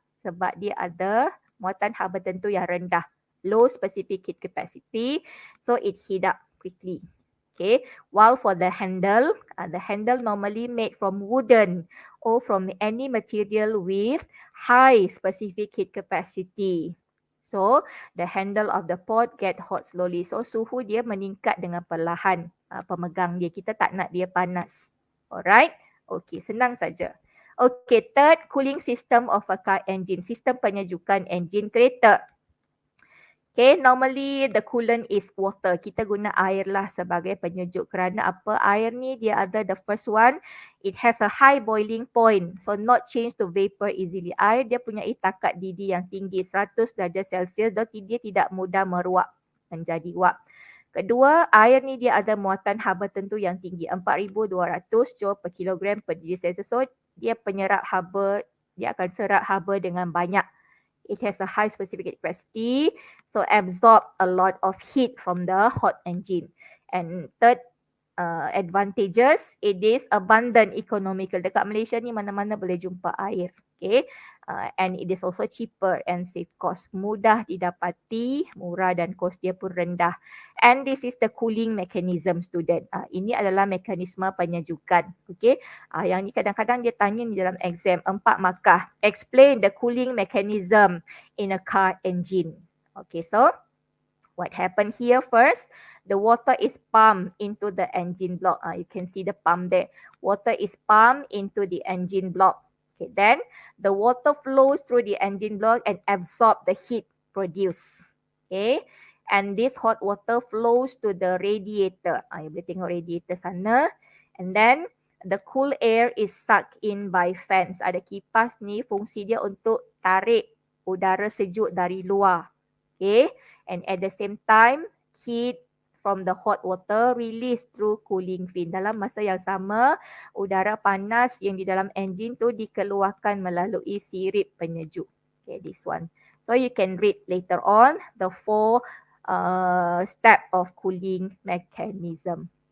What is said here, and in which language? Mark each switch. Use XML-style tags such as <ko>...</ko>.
<ms>Sebab dia ada muatan haba tentu yang rendah,</ms> <en>low specific heat capacity, so it heat up quickly. Okay, while for the handle normally made from wooden or from any material with high specific heat capacity. So the handle of the pot get hot slowly.</en> <ms>So suhu dia meningkat dengan perlahan. Pemegang dia, kita tak nak dia panas. Alright? Okay, senang saja.</ms> <en>Okay, third, cooling system of a car engine.</en> <ms>Sistem penyejukan enjin kereta.</ms> <en>Okay, normally the coolant is water.</en> <ms>Kita guna air lah sebagai penyejuk. Kerana apa? Air ni dia ada</ms> <en>the first one, it has a high boiling point. So not change to vapor easily.</en> <ms>Air dia punya takat didih yang tinggi, 100 darjah Celsius, dan dia tidak mudah meruap menjadi wap. Kedua, air ni dia ada muatan haba tentu yang tinggi, 4,200 joule per kilogram per darjah Celsius. So dia penyerap haba, dia akan serap haba dengan banyak.</ms> <en>It has a high specific capacity, so absorb a lot of heat from the hot engine. And third advantages, it is abundant, economical.</en> <ms>Dekat Malaysia ni mana-mana boleh jumpa air.</ms> <en>Okay, and it is also cheaper and save cost.</en> <ms>Mudah didapati, murah dan kos dia pun rendah.</ms> <en>And this is the cooling mechanism, student.</en> <ms>Ini adalah mekanisme penyejukan. Okay, yang ni kadang-kadang dia tanya ni dalam exam 4 markah.</ms> <en>Explain the cooling mechanism in a car engine. Okay, so what happened here first? The water is pumped into the engine block. You can see the pump there. Water is pumped into the engine block. Okay, then the water flows through the engine block and absorb the heat produced. Okay, and this hot water flows to the radiator. You</en> <ms>boleh tengok radiator sana.</ms> <en>And then the cool air is sucked in by fans.</en> <ms>Ada kipas ni, fungsi dia untuk tarik udara sejuk dari luar.</ms> <en>Okay, and at the same time, heat from the hot water released through cooling fin.</en> <ms>Dalam masa yang sama, udara panas yang di dalam enjin tu dikeluarkan melalui sirip penyejuk.</ms> <en>Okay, this one. So you can read later on the 4 step of cooling mechanism.</en>